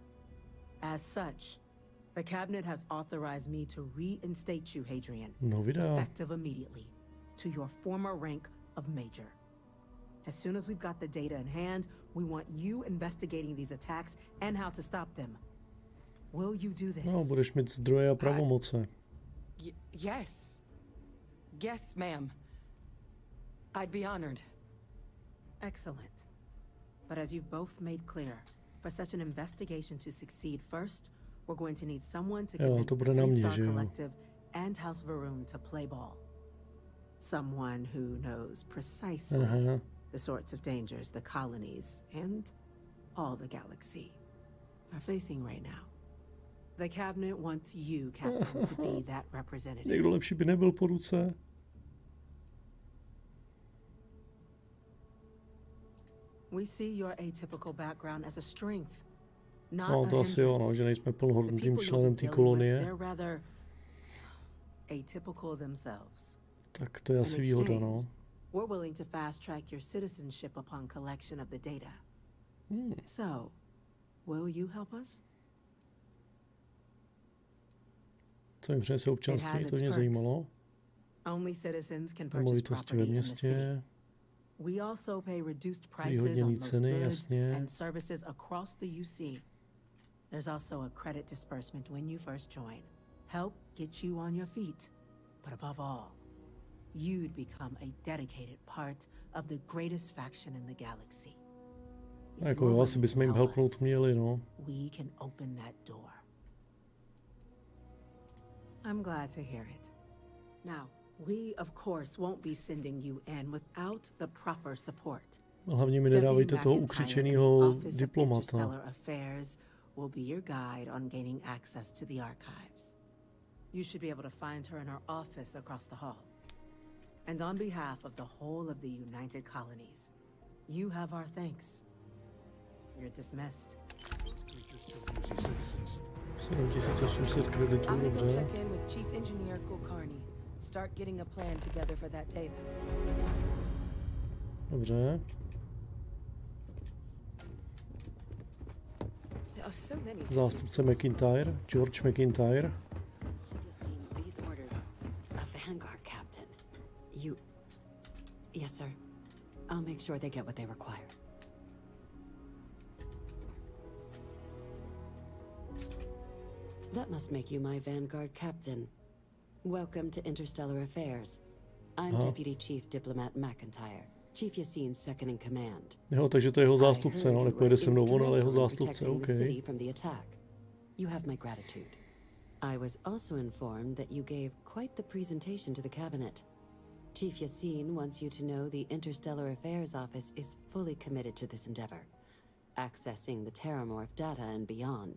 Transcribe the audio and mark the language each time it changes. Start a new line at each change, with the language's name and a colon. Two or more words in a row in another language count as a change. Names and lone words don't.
English: As such, the cabinet has authorized me to reinstate you, Hadrian, effective immediately, to your former rank of Major. As soon as we've got the data in hand, we want you investigating these attacks and how to stop them. Will you do this?
Czech: No, budeš mít zdroje a pravomoce.
English: Yes. Yes, ma'am. I'd be honored. Excellent. But as you've both made clear, for such an investigation to succeed first, we're going to need someone to convince the Freestar Collective and House Varun to play ball. Someone who knows precisely the sorts of dangers the colonies and all the galaxy are facing right now. The cabinet wants you, Captain, to be that representative.
Czech: Někdo lepší by nebyl po ruce.
English: We see your atypical background as a strength.
Czech: No, to asi jo, no, že nejsme plnohodnotným členem té kolonie. Tak to je asi výhoda, no.
English: We're willing to fast track your citizenship upon collection of the data. So, will you help us?
Czech: Co jim přinese občanství, to mě zajímalo.
English: Only citizens can purchase property in the city. We also pay reduced prices on most goods and services across the UC. There's also a credit disbursement when you first join. Help get you on your feet. But above all, you'd become a dedicated part of the greatest faction in the galaxy.
Czech: Jako jo, asi bychom jim helpnout měli, no.
English: We can open that door. I'm glad to hear it. Now, we, of course, won't be sending you in without the proper support.
Czech: Hlavně mi nedávejte toho ukřičenýho diplomata.
English: Affairs will be your guide on gaining access to the archives. You should be able to find her in her office across the hall. And on behalf of the whole of the United Colonies, you have our thanks. You're dismissed.
Czech: 7800 kreditů, dobře.
English: Check in with Chief Engineer Kulkarni. Start getting a plan together for that data.
Czech: Dobře. Zástupce McIntyre, George McIntyre.
English: These orders, a Vanguard captain. You... Yes, sir. I'll make sure they get what they require. That must make you my Vanguard captain. Welcome to Interstellar Affairs. I'm Deputy Chief Diplomat McIntyre, Chief Yassine's second in command.
Czech: Jo, takže to je jeho zástupce, no, nepojede se mnou on, ale jeho zástupce, okay.
English: You have my gratitude. I was also informed that you gave quite the presentation to the cabinet. Chief Yassine wants you to know the Interstellar Affairs Office is fully committed to this endeavor, accessing the Terramorph data and beyond.